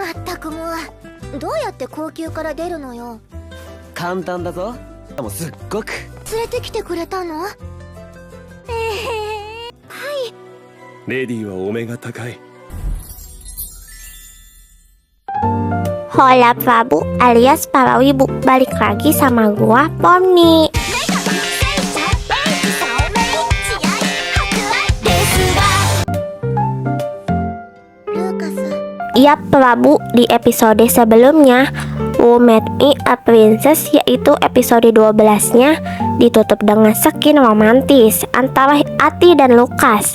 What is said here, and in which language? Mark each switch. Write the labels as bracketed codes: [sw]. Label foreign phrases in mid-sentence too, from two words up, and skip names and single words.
[ja] ったくもう、どうやって高級から出るのよ。簡単だぞ。もうすっごく連れてきてくれたの？はい。レディはお目が高い。 [id] Hola Prabu alias para wibu, balik lagi sama gua Pomni. Ya Prabu, di episode sebelumnya Who Made Me a Princess, yaitu episode 12-nya, ditutup dengan skin romantis antara Ati dan Lukas.